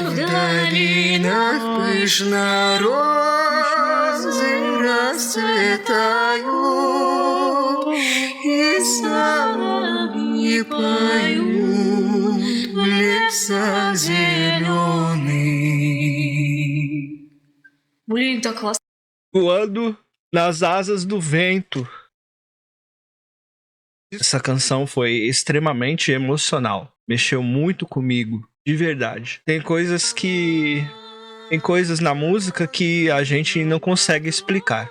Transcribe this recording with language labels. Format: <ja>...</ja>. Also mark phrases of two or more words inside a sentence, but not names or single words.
<ru>В долинах пышно розы расцветают, и соловьи поют в лесах зеленых. Блин, так классно.</ru> <pt>Voando nas asas do vento. Essa canção foi extremamente emocional. Mexeu muito comigo, de verdade. Tem coisas na música que a gente não consegue explicar.</pt>